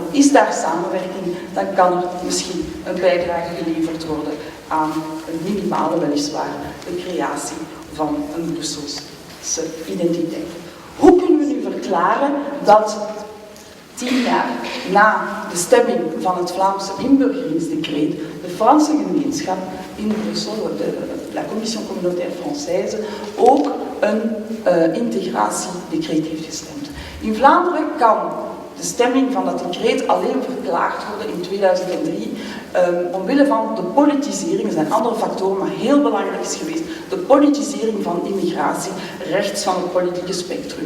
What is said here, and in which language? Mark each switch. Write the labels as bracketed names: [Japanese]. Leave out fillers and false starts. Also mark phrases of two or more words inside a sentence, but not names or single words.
[Dutch] Is daar samenwerking, dan kan er misschien een bijdrage geleverd worden aan een minimale, weliswaar, de creatie van een Brusselse identiteit. Hoe kunnen we nu verklaren dat 10 jaar na de stemming van het Vlaamse inburgeringsdecreet de Franse gemeenschap in Brussel, [French] la Commission communautaire française, [Dutch] ook een integratiedecreet heeft gestemd? In Vlaanderen kan de stemming van dat decreet alleen verklaard worden in 2003 omwille van de politisering. Er zijn andere factoren, maar heel belangrijk is geweest de politisering van immigratie rechts van het politieke spectrum.